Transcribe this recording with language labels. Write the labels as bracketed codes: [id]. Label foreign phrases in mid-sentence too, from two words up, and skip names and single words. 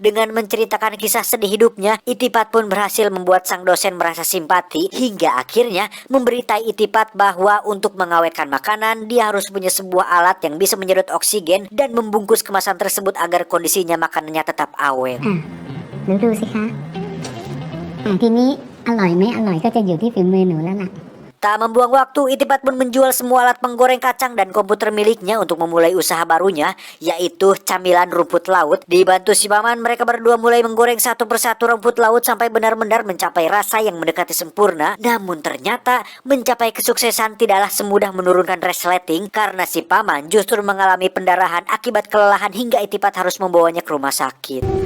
[id] Dengan menceritakan kisah sedih hidupnya, Itipat pun berhasil membuat sang dosen merasa simpati, hingga akhirnya memberitai Itipat bahwa untuk mengawetkan makanan, dia harus punya sebuah alat yang bisa menyedot oksigen dan membungkus kemasan tersebut agar kondisinya makanannya tetap awet. [th] หนูดูสิคะทีนี้อร่อยไม่อร่อยก็จะอยู่ที่ฝีมือหนูแล้วล่ะ [id] Tak membuang waktu, Itipat pun menjual semua alat penggoreng kacang dan komputer miliknya untuk memulai usaha barunya, yaitu camilan rumput laut. Dibantu si paman, mereka berdua mulai menggoreng satu persatu rumput laut sampai benar-benar mencapai rasa yang mendekati sempurna. Namun ternyata mencapai kesuksesan tidaklah semudah menurunkan resleting, karena si paman justru mengalami pendarahan akibat kelelahan hingga Itipat harus membawanya ke rumah sakit.